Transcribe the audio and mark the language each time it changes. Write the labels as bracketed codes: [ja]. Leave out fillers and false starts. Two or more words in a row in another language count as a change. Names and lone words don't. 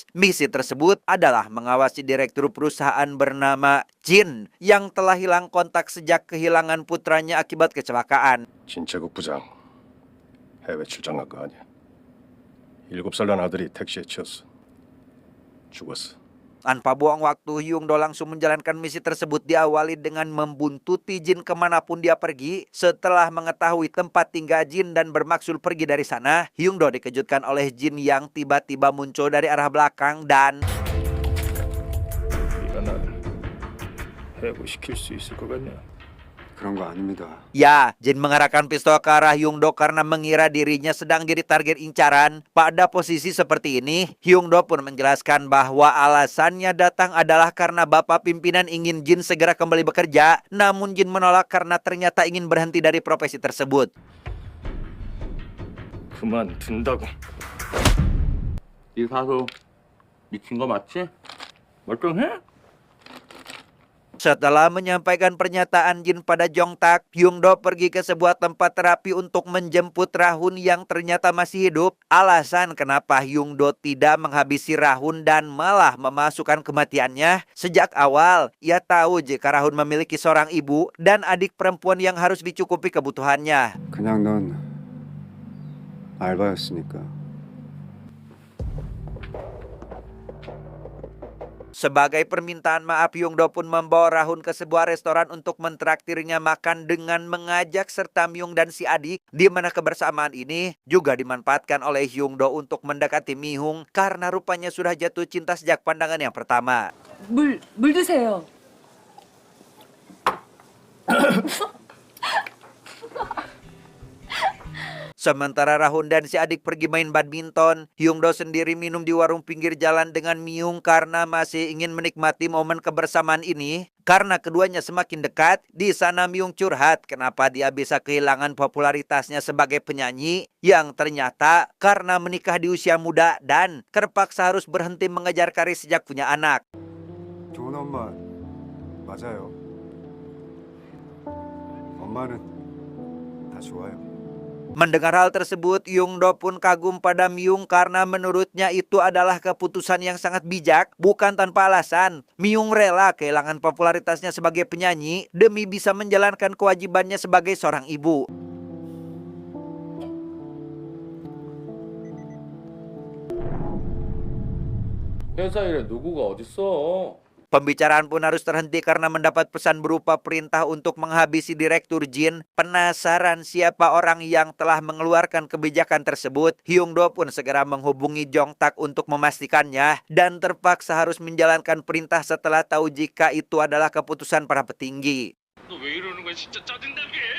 [id] Misi tersebut adalah mengawasi direktur perusahaan bernama Jin yang telah hilang kontak sejak kehilangan putranya akibat kecelakaan. [ko] 진채국 부장 해외 출장 간 거 아니야? 7살 난 아들이 택시에 치였어. 죽었어. [id] Tanpa buang waktu, Hyung-do langsung menjalankan misi tersebut diawali dengan membuntuti Jin kemanapun dia pergi. Setelah mengetahui tempat tinggal Jin dan bermaksud pergi dari sana, Hyung-do dikejutkan oleh Jin yang tiba-tiba muncul dari arah belakang dan [ko] 네가 날 해고시킬 수 있을 것 같냐? 그런 거 아닙니다. [id] ya, Jin mengarahkan pistol ke arah Hyung-do karena mengira dirinya sedang jadi target incaran. Pada posisi seperti ini, Hyung-do pun menjelaskan bahwa alasannya datang adalah karena bapak pimpinan ingin Jin segera kembali bekerja. Namun Jin menolak karena ternyata ingin berhenti dari profesi tersebut. [ko] 그만둔다고. 이 사수 미친 거 맞지? 멀쩡해? [id] Setelah menyampaikan pernyataan Jin pada Jong-tak, Hyung-do pergi ke sebuah tempat terapi untuk menjemput Rahun yang ternyata masih hidup. Alasan kenapa Hyung-do tidak menghabisi Rahun dan malah memasukkan kematiannya, sejak awal ia tahu jika Rahun memiliki seorang ibu dan adik perempuan yang harus dicukupi kebutuhannya. [ko] 그냥 넌 알바였으니까. [id] Sebagai permintaan maaf, Hyung-do pun membawa Rahun ke sebuah restoran untuk mentraktirnya makan dengan mengajak serta Myung dan si adik, di mana kebersamaan ini juga dimanfaatkan oleh Hyung-do untuk mendekati Mihung karena rupanya sudah jatuh cinta sejak pandangan yang pertama. [ko] 물 드세요. [id] Sementara Rahun dan si adik pergi main badminton, Hyung-do sendiri minum di warung pinggir jalan dengan Myung karena masih ingin menikmati momen kebersamaan ini. Karena keduanya semakin dekat, di sana Myung curhat kenapa dia bisa kehilangan popularitasnya sebagai penyanyi yang ternyata karena menikah di usia muda dan terpaksa harus berhenti mengejar karir sejak punya anak. [ko] 좋은 엄마 맞아요. 엄마는 다 좋아요. [id] Mendengar hal tersebut, Hyung-do pun kagum pada Myung karena menurutnya itu adalah keputusan yang sangat bijak, bukan tanpa alasan. Myung rela kehilangan popularitasnya sebagai penyanyi demi bisa menjalankan kewajibannya sebagai seorang ibu. [ko] 회사 일에 누구가 어딨어? [id] Pembicaraan pun harus terhenti karena mendapat pesan berupa perintah untuk menghabisi Direktur Jin. Penasaran siapa orang yang telah mengeluarkan kebijakan tersebut, Hyung-do pun segera menghubungi Jong-tak untuk memastikannya dan terpaksa harus menjalankan perintah setelah tahu jika itu adalah keputusan para petinggi. [ko] 너 왜 이러는 거야? 진짜 짜증나게.